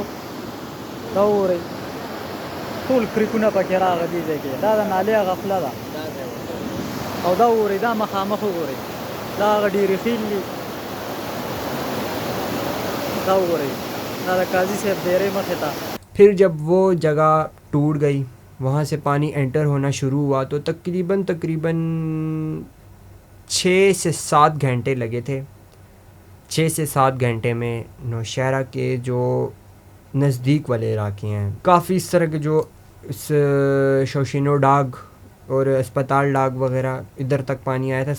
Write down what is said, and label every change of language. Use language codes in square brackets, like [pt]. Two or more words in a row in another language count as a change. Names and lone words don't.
[ps] دا وګورئ ټول کرکونه پکې راغه دې ځای کې, دا د نالې هغه خوله ده. او دا وګورئ دا مخامخ وګورئ, دا هغه ډېرې خیل دي. دا وګورئ دا د قاضي صاحب ډیرې مخې ته. [ur] پھر جب وہ جگہ ٹوٹ گئی, وہاں سے پانی انٹر ہونا شروع ہوا, تو تقریباً 6 سے 7 گھنٹے لگے تھے. 6 سے 7 گھنٹے میں نوشہرہ کے جو نزدیک والے علاقے ہیں, کافی اس طرح کے جو شوشینو ڈاگ اور اسپتال ڈاگ وغیرہ ادھر تک پانی آیا تھا.